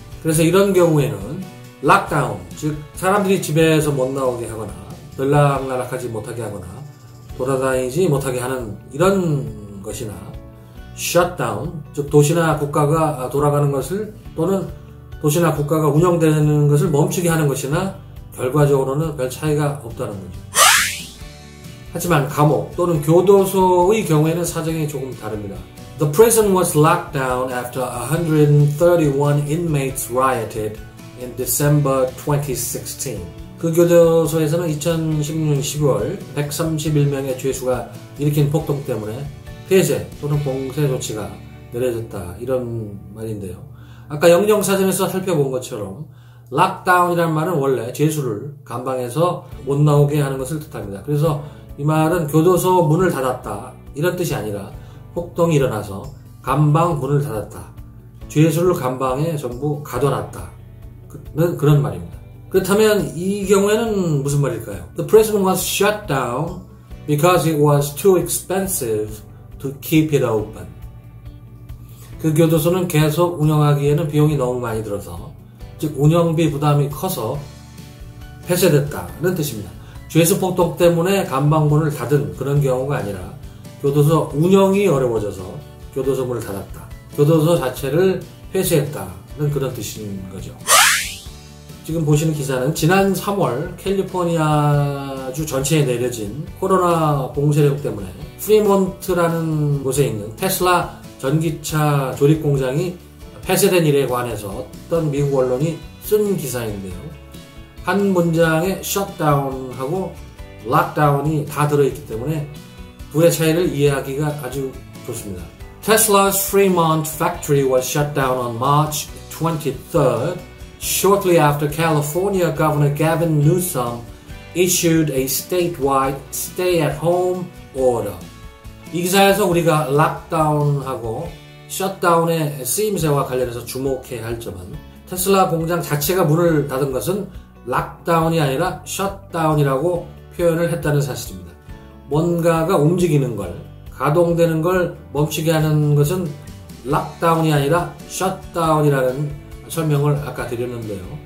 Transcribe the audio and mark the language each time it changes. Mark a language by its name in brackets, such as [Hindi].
[Korean] 그래서 이런 경우에는 락다운, 즉 사람들이 집에서 못 나오게 하거나 들락날락하지 못하게 하거나 돌아다니지 못하게 하는 이런 것이나 셧다운, 즉 도시나 국가가 돌아가는 것을 또는 도시나 국가가 운영되는 것을 멈추게 하는 것이나 결과적으로는 별 차이가 없다는 거죠. 하지만 감옥 또는 교도소의 경우에는 사정이 조금 다릅니다. [English] The prison was locked down after 131 inmates rioted in December 2016. [Korean] 그 교도소에서는 2016년 12월 131명의 죄수가 일으킨 폭동 때문에 폐쇄 또는 봉쇄 조치가 내려졌다, 이런 말인데요. 아까 영영사전에서 살펴본 것처럼 락다운이라는 말은 원래 죄수를 감방에서 못 나오게 하는 것을 뜻합니다. 그래서 이 말은 교도소 문을 닫았다 이런 뜻이 아니라 폭동이 일어나서 감방 문을 닫았다, 죄수를 감방에 전부 가둬놨다 는 그런 말입니다. 그렇다면 이 경우에는 무슨 말일까요? [English] The prison was shut down because it was too expensive to keep it open. [Korean] 그 교도소는 계속 운영하기에는 비용이 너무 많이 들어서, 즉 운영비 부담이 커서 폐쇄됐다는 뜻입니다. 죄수 폭동 때문에 감방문을 닫은 그런 경우가 아니라 교도소 운영이 어려워져서 교도소 문을 닫았다, 교도소 자체를 폐쇄했다는 그런 뜻인 거죠. 지금 보시는 기사는 지난 3월 캘리포니아주 전체에 내려진 코로나 봉쇄령 때문에 프리몬트라는 곳에 있는 테슬라 전기차 조립 공장이 폐쇄된 일에 관해서 어떤 미국 언론이 쓴 기사인데요. 한 문장에 셧다운하고 락다운이 다 들어있기 때문에 둘의 차이를 이해하기가 아주 좋습니다. [English] Tesla's Fremont factory was shut down on March 23rd shortly after California Governor Gavin Newsom issued a statewide stay-at-home order. [Korean] 이 기사에서 우리가 락다운하고 셧다운의 쓰임새와 관련해서 주목해야 할 점은 테슬라 공장 자체가 문을 닫은 것은 락다운이 아니라 셧다운이라고 표현을 했다는 사실입니다. 뭔가가 움직이는 걸, 가동되는 걸 멈추게 하는 것은 락다운이 아니라 셧다운이라는 설명을 아까 드렸는데요.